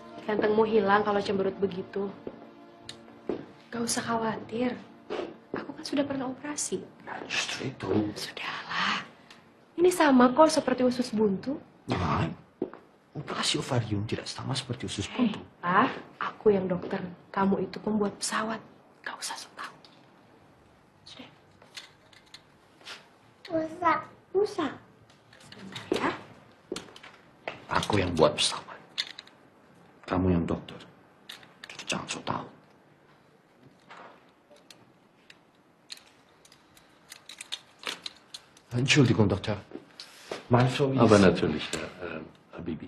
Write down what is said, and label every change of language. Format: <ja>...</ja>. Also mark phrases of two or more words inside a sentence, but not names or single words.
<id>Gantengmu hilang kalau cemberut begitu. Gak usah khawatir. Aku kan sudah pernah operasi. Justru itu. Sudahlah. Ini sama kok seperti usus buntu. Nah, operasi ovarium tidak sama seperti usus buntu. Ah, aku yang dokter. Kamu itu pembuat pesawat. Gak usah sok tahu. Sudah. Rusak. Sebentar ya. Aku yang buat pesawat. Kamu yang dokter. Jadi jangan sok tahu.</id> <de>Entschuldigung, Doktor. Meine Frau ist... Aber natürlich, Herr Habibi.</de>